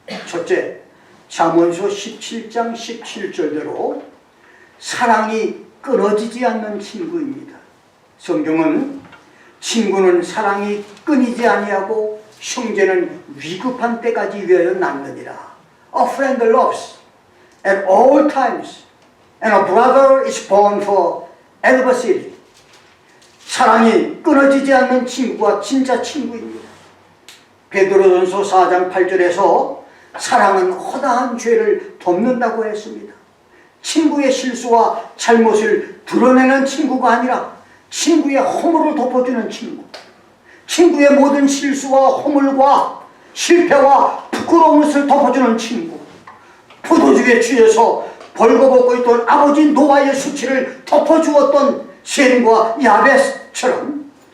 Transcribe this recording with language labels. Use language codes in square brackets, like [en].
[ko] 첫째, 잠언서 17장 17절대로 사랑이 끊어지지 않는 친구입니다. 성경은 친구는 사랑이 끊이지 아니하고 형제는 위급한 때까지 위하여 남느니라. [en] A friend loves at all times and a brother is born for adversity. [ko] 사랑이 끊어지지 않는 친구가 진짜 친구입니다. 베드로전서 4장 8절에서 사랑은 허다한 죄를 덮는다고 했습니다. 친구의 실수와 잘못을 드러내는 친구가 아니라 친구의 허물을 덮어주는 친구, 친구의 모든 실수와 허물과 실패와 부끄러운 것을 덮어주는 친구, 포도주에 취해서 벌거벗고 있던 아버지 노아의 수치를 덮어주었던 셈과 야벳처럼